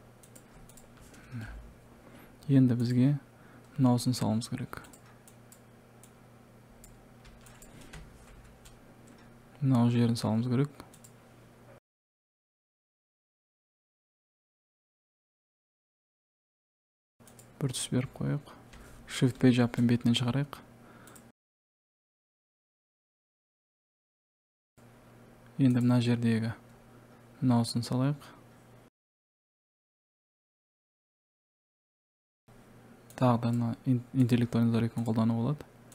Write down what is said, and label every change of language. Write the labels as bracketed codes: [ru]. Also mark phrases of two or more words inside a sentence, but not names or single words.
[kk] Енді бізге мынаусын салуымыз керек. Мынау жерін салуымыз керек. Бір түс беріп қойық. [en] Shift page up- [kk] пен бетінен шығарайық. Енді мына жердегі мынаусын салайық. Тағы да интеллектуальный зарядканы қолдану болады.